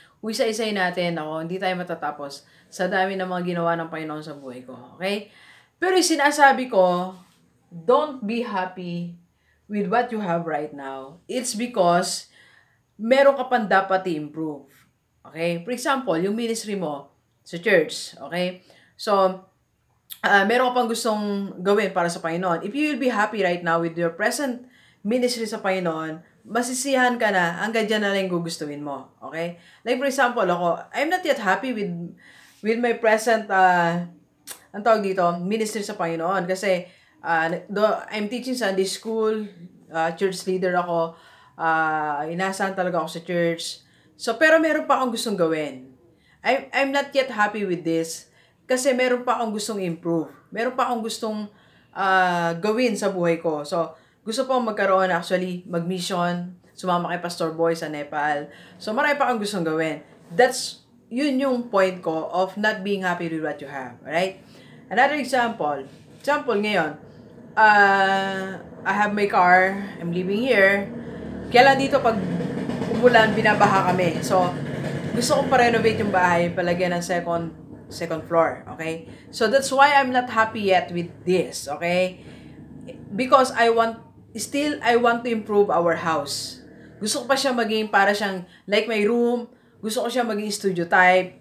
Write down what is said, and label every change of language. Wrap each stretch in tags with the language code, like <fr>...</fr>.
<tl>Kung isa-isay natin, hindi tayo matatapos sa dami ng mga ginawa ng Panginoon sa buhay ko. Okay? Pero yung sinasabi ko,</tl> <en>don't be happy with what you have right now. It's because</en> <tl>meron ka pang dapat i-improve. Okay?</tl> <en>For example,</en> <tl>yung ministry mo sa church. Okay? So, meron ka pang gustong gawin para sa Panginoon.</tl> <en>If you will be happy right now with your present ministry</en> <tl>sa Panginoon, masisiyahan ka na, hanggang dyan na lang gugustuhin mo. Okay?</tl> <en>Like for example, ako, I'm not yet happy with my present,</en> <tl>ang tawag dito,</tl> <en>ministry sa Panginoon. Kasi, I'm teaching Sunday school, church leader ako,</en> <tl>inasahan talaga ako sa</tl> <en>church.</en> <tl>So, pero meron pa akong gustong gawin.</tl> <en>I'm not yet happy with this.</en> <tl>Kasi meron pa akong gustong improve. Meron pa akong gustong gawin sa buhay ko. So, gusto pa akong magkaroon actually, mag-mission, sumama kay Pastor Boy sa Nepal. So, marami pa akong gustong gawin. Yun yung point ko</tl> <en>of not being happy with what you have. Alright? Another example.</en> <tl>Ngayon,</tl> <en>I have my car, I'm living here.</en> <tl>Kaya lang dito pag umulan, binabaha kami. So, gusto kong pa-renovate yung bahay, palagyan ng second floor, okay?</tl> <en>So that's why I'm not happy yet with this, okay? Because I want to improve our house.</en> <tl>Gusto ko pa siya maging para siyang</tl> <en>like my room,</en> <tl>gusto ko siya maging studio type.</tl>